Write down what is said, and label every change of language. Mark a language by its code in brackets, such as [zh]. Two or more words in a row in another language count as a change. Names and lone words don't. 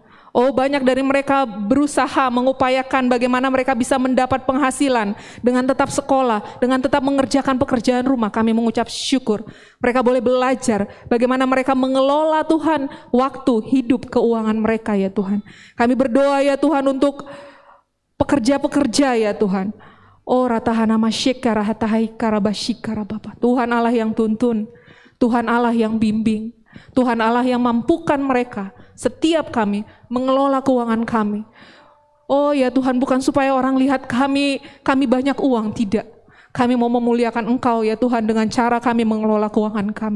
[id] Oh banyak dari mereka berusaha mengupayakan bagaimana mereka bisa mendapat penghasilan dengan tetap sekolah, dengan tetap mengerjakan pekerjaan rumah. Kami mengucap syukur. Mereka boleh belajar bagaimana mereka mengelola Tuhan waktu, hidup, keuangan mereka ya Tuhan. Kami berdoa ya Tuhan untuk pekerja-pekerja ya Tuhan. Oh ratahana masyikara hatahai karabashikara Bapa. Tuhan Allah yang tuntun, Tuhan Allah yang bimbing, Tuhan Allah yang mampukan mereka, setiap kami mengelola keuangan kami. Oh ya Tuhan, bukan supaya orang lihat kami banyak uang, tidak. Kami mau memuliakan Engkau ya Tuhan dengan cara kami mengelola keuangan kami.